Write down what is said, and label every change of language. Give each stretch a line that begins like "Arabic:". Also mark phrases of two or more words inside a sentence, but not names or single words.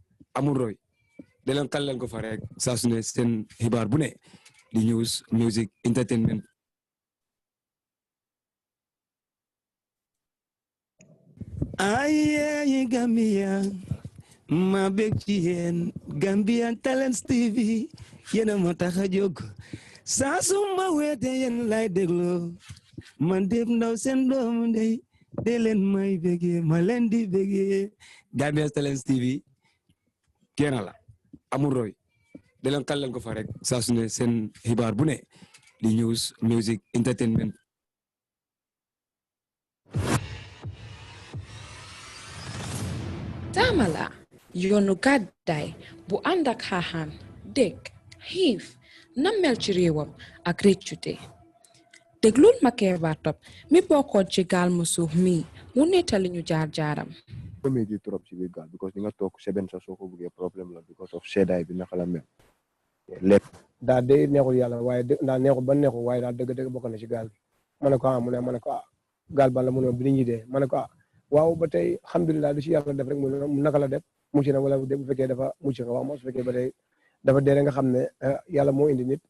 Wolof: amul roy de leen kal leen ko fa rek saa su ne seen xibaar bu ne di
English: news music entertainment.
Wolof: Aye Gambia ma bég ci yéen Gambian Talents TV yéen a ma tax a jóg saa su ma weete yéen lay déglu man Deb Ndaw seen doomu ndey de leen may bégee ma leen di bégee Gambian Talents TV kenn la amul roy de leen kal leen ko fa rek saa su ne seen xibaar bu ne di
English: news music entertainment.
Wolof: Tamala yoonu gàddaay bu ànd ak xaaxaan dégg xiif nammel ci réewam ak réccute déglul ma Keba Top mi bokkoon ci gaal mu suuf mi mu nettali ñu jaar-jaaram. Comedy trop ci biir gaal because di nga toog seben sa soo ko buggee problème la
English: because of
Wolof: seddaay bi naka la mel lépp daa de neexul yàlla waaye daa neexul ba neexul waaye daa dëgg-dëgg bokk na ci gaal bi ma ne ko mu ne ma ne ko gaal ba la mu ne bi nit ñi dee ma ne ko waaw ba tey alhamdulilah lu ci yàlla def rek mu naka la def mucc na wala bu fekkee dafa mucc nga wax ma su fekkee ba tey dafa dee nga xam ne yàlla moo indi nit.